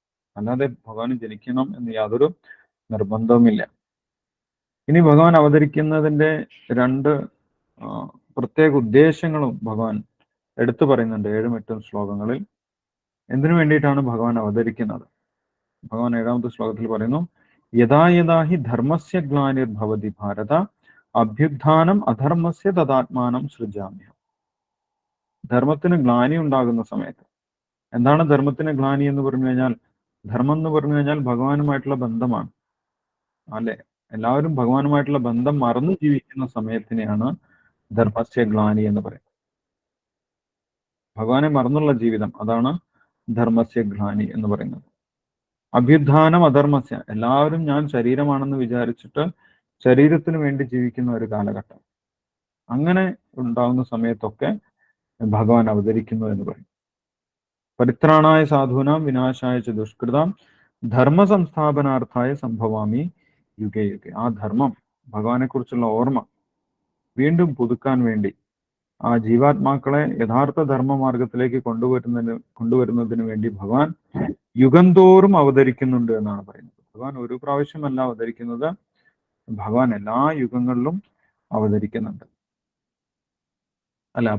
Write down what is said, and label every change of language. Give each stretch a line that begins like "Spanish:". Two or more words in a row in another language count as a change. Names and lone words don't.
Malayalam: അല്ലാതെ ഭഗവാൻ ജനിക്കണം എന്ന് യാതൊരു നിർബന്ധവുമില്ല. ഇനി ഭഗവാൻ അവതരിക്കുന്നതിന്റെ 2 പ്രത്യേക ഉദ്ദേശങ്ങളും ഭഗവാൻ എടുത്തു പറയുന്നുണ്ട് 7ഉം 8ഉം ശ്ലോകങ്ങളിൽ. എന്തിനു വേണ്ടിയിട്ടാണ് ഭഗവാൻ അവതരിക്കുന്നത്? ഭഗവാൻ 7ാമത്തെ ശ്ലോകത്തിൽ പറയുന്നു,
Sanskrit: यथा यथा हि धर्मस्य ग्लानिर्भवति भारत अभ्युत्थानं अधर्मस्य तदात्मानं सृजाम्यं.
Malayalam: ധർമ്മത്തിന് ഗ്ലാനി ഉണ്ടാകുന്ന സമയത്ത്. എന്താണ് ധർമ്മത്തിന് ഗ്ലാനി എന്ന് പറഞ്ഞു കഴിഞ്ഞാൽ? ധർമ്മം എന്ന് പറഞ്ഞു കഴിഞ്ഞാൽ ഭഗവാനുമായിട്ടുള്ള ബന്ധമാണ്, അല്ലെ? എല്ലാവരും ഭഗവാനുമായിട്ടുള്ള ബന്ധം മറന്നു ജീവിക്കുന്ന സമയത്തിനെയാണ്
Sanskrit: धर्मस्य ग्लानि
Malayalam: എന്ന് പറയുന്നത്. ഭഗവാനെ മറന്നുള്ള ജീവിതം, അതാണ്
Sanskrit: धर्मस्य ग्लानि
Malayalam: എന്ന് പറയുന്നത്.
Sanskrit: अभ्युत्थानं अधर्मस्य,
Malayalam: എല്ലാവരും ഞാൻ ശരീരമാണെന്ന് വിചാരിച്ചിട്ട് ശരീരത്തിന് വേണ്ടി ജീവിക്കുന്ന ഒരു കാലഘട്ടം. അങ്ങനെ ഉണ്ടാകുന്ന സമയത്തൊക്കെ ഭഗവാൻ അവതരിക്കുന്നു എന്ന് പറയും.
Sanskrit: परित्राणाय साधूनां विनाशाय च दुष्कृतां धर्म संस्थापनार्थाय संभवामि युगे युगे.
Malayalam: ആ ധർമ്മം, ഭഗവാനെ കുറിച്ചുള്ള ഓർമ്മ വീണ്ടും പുതുക്കാൻ വേണ്ടി, ആ ജീവാത്മാക്കളെ യഥാർത്ഥ ധർമ്മമാർഗത്തിലേക്ക് കൊണ്ടുവരുന്നതിന് വേണ്ടി ഭഗവാൻ യുഗം തോറും അവതരിക്കുന്നുണ്ട് എന്നാണ് പറയുന്നത്. ഭഗവാൻ ഒരു പ്രാവശ്യമല്ല അവതരിക്കുന്നത്, ഭഗവാൻ എല്ലാ യുഗങ്ങളിലും അവതരിക്കുന്നുണ്ട്, അല്ല?